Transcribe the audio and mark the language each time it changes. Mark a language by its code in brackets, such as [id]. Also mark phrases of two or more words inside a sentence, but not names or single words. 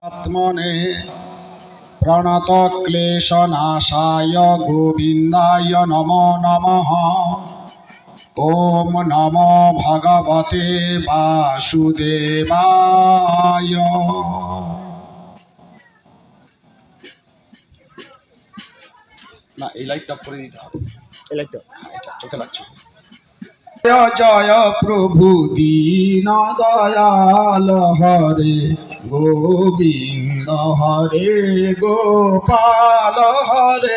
[sa] आत्मने प्रणतक्लेशनाशाय गोविन्दाय नमो नमः। ओम नमो भगवते वासुदेवाय। [bn] না এই লাইটটা পরে দিতে হবে, এই লাইটটা এটা চোখে লাগছে। জয় জয় প্রভু দীন দয়াল হরে গোবিন্দ হরে গোপাল হরে।